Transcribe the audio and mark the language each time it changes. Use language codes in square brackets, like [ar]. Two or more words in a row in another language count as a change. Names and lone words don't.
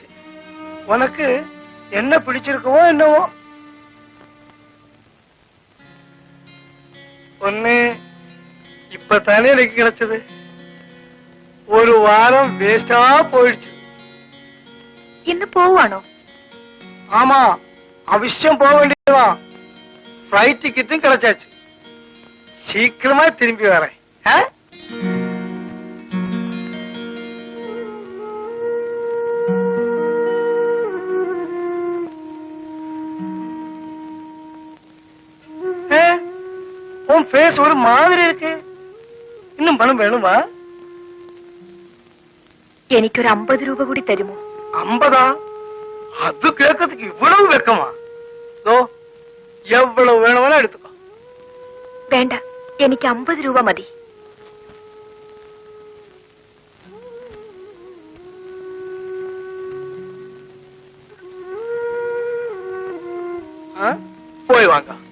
[ta] உனக்கு என்ன பிடிச்சிருக்கவோ என்னவோ. ஒண்ணு இப்பதானே எனக்கு கிடைச்சது. ஒரு வாரம் வேஸ்டா போயிடுச்சு. [ml] ഇന്ന് പോവാണോ? [ta] ஆமா, அவசியம் போக வேண்டியதுதான். ஃபிளைட் டிக்கெட்டும் கிடைச்சாச்சு. சீக்கிரமா திரும்பி வரேன். உன் ஃபேஸ் ஒரு மாதிரி இருக்கு. இன்னும் பணம் வேணுமா? [ml] എനിക്കൊരു 50 രൂപ കൂടി തരുമോ? [ta] 50? அது கேட்கறதுக்கு இவ்வளவு வெக்கமா? எவ்வளவு வேணும்னா எடுத்துக்கோ. [ml] വേണ്ട, എനിക്ക് 50 രൂപ മതി. [ta] போய் வாங்க.